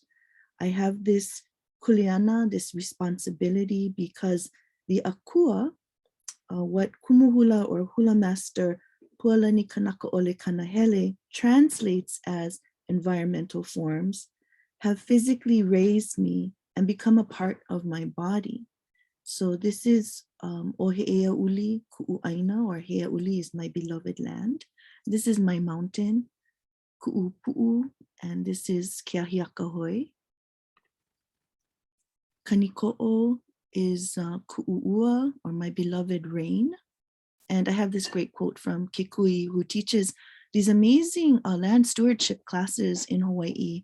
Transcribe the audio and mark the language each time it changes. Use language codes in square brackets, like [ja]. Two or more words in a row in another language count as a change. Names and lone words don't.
[en] I have this kuleana, this responsibility, because the akua, what Kumuhula or hula master Pualani Kanaka Ole Kanahele translates as environmental forms, have physically raised me and become a part of my body. So this is Ohe'eaʻuli [haw] Ku'u'aina, [en] or Heiʻeaʻuli is my beloved land. This is my mountain, Ku'upu'u, and this is Keahiakahoi. Kaniko'o is [haw] Ku'u'ua, [en] or my beloved rain. And I have this great quote from Kikui, who teaches these amazing land stewardship classes in Hawaii.